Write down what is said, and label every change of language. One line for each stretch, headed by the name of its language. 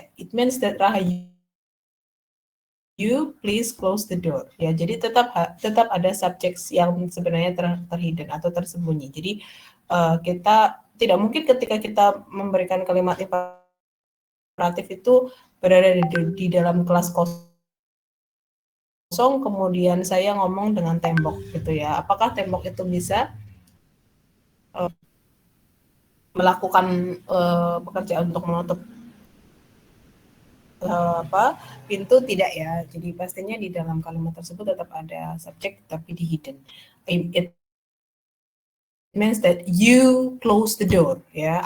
English: It means that Rahayu, you please close the door.
Indonesian: Ya, jadi tetap ada subjek yang sebenarnya terhidden atau tersembunyi. Jadi kita tidak mungkin ketika kita memberikan kalimat imperatif itu berada di dalam kelas kosong, kemudian saya ngomong dengan tembok gitu ya. Apakah tembok itu bisa melakukan pekerjaan untuk menutup pintu? Tidak ya. Jadi pastinya di dalam kalimat tersebut tetap ada subjek tapi di hidden.
English: It means that you close the door ya.